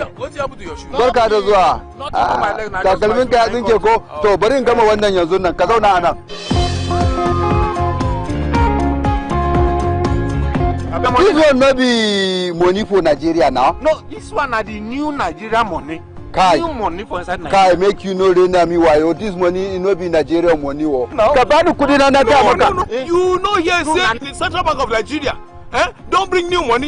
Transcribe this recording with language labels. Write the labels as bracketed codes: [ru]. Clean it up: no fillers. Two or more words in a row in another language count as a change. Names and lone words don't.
[ha] Barka da zuwa. Takalmin ka ya tsinke ko? To bari in gama wannan yanzu nan, ka zauna a nan. [pcm] This one no be money for Nigeria now. No, this one are the new Nigeria money. Kai, new money for inside Nigeria. Kai make you know me why this money no be Nigeria money. No. No. You know here say the Central Bank of Nigeria don't bring new money.